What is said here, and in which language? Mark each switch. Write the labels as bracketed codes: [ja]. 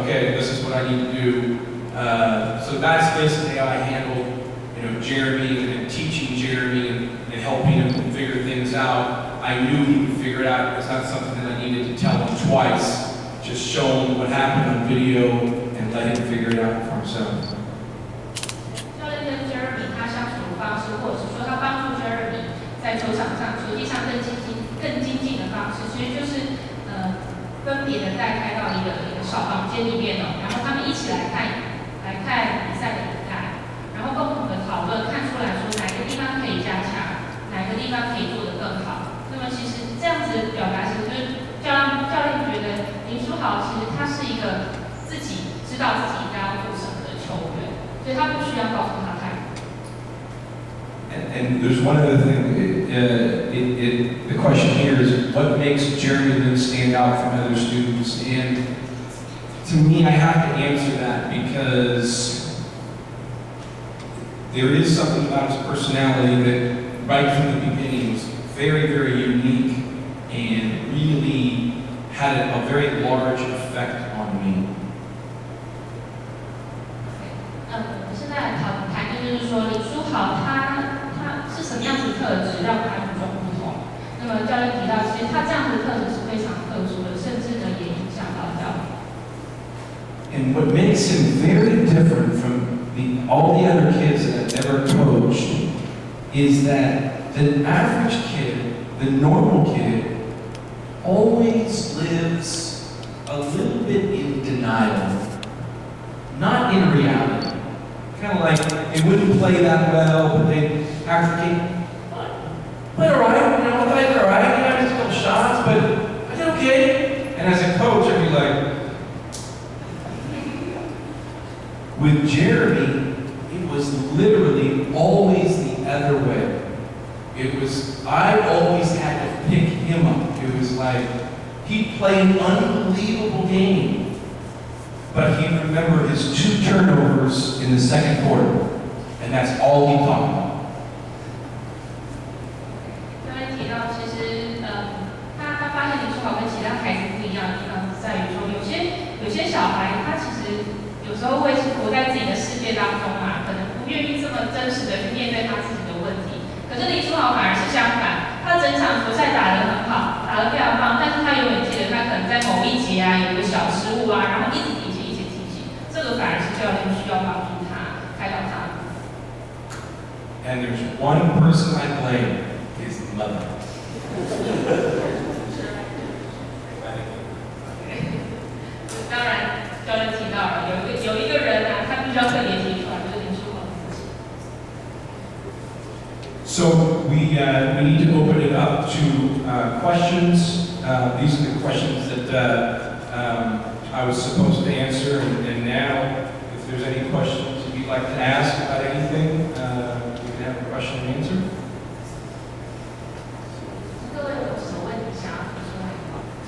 [en] Okay, this is what I need to do. So that's basically how I handled Jeremy and teaching Jeremy and helping him figure things out. I knew he would figure it out. It's not something that I needed to tell him twice. Just show him what happened on video and let him figure it out for himself. [zh] 教练跟 Jeremy 他相处的方式，或者是说他帮助 Jeremy 在球场上、球技上更精进的方式，其实就是分别的带开到一个小房间里面然后他们一起来看比赛的比赛，然后共同的讨论，看出来说哪个地方可以加强，哪个地方可以做得更好。那么其实这样子的表达，其实就是教练觉得林书豪其实他是一个自己知道自己应该要做什么的球员，所以他不需要告诉他太多。 [en] And there's one other thing. The question here is, what makes Jeremy Lin stand out from other students? And to me, I have to answer that because there is something about his personality that, right from the beginning, was very, very unique and really had a very large effect on me. [zh] 我们现在来谈就是说林书豪他是什么样子的特质让他与众不同？那么教练提到，其实他这样子的特质是非常特殊的，甚至呢也影响到教练。 [en] And what makes him very different from all the other kids that I've ever coached is that the average kid, the normal kid, always lives a little bit in denial, not in reality. Kind of like they wouldn't play that well, but they after the game, played all right, you know, I played all right, I missed a couple shots, but I did okay. And as a coach, I'd be like, with Jeremy, it was literally always the other way. It was, I always had to pick him up. It was like, he'd play an unbelievable game, but he'd remember his 2 turnovers in the second quarter, and that's all he talked about. [zh] 刚才提到，其实他发现林书豪跟其他孩子不一样的地方在于说，有些小孩他其实有时候会是活在自己的世界当中嘛，可能不愿意这么真实的去面对他自己的问题。可是林书豪反而是相反，他整场球赛打得很好，打得非常棒，但是他永远记得他可能在某一节啊有个小失误啊，然后一直提醒，这个反而是教练需要帮助他开导他。 [en] And there's one person I blame, his mother. [zh] 当然，教练提到了有一个人啊，他必须要特别提出来，就是林书豪自己。 [en] So we need to open it up to questions. These are the questions that I was supposed to answer, and now, if there's any questions that you'd like to ask about anything, we can have a question and answer. [zh] 各位有什么问题想要提出来吗？